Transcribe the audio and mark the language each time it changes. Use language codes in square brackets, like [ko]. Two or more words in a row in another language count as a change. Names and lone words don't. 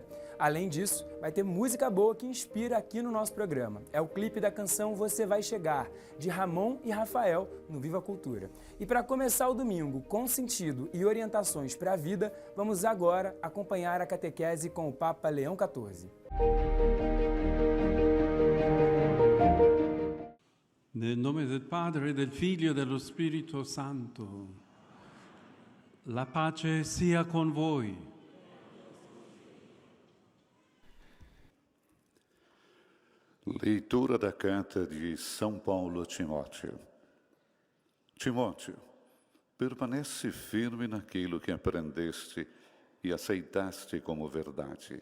[pt] Além disso, vai ter música boa que inspira aqui no nosso programa. É o clipe da canção Você Vai Chegar, de Ramon e Rafael, no Viva Cultura. E para começar o domingo com sentido e orientações para a vida, vamos agora acompanhar a catequese com o Papa Leão XIV. [it] Nel nome del Padre, del Figlio e dello Spirito Santo. La pace sia con voi. [pt] Leitura da carta de São Paulo a Timóteo. Timóteo, permanece firme naquilo que aprendeste e aceitaste como verdade.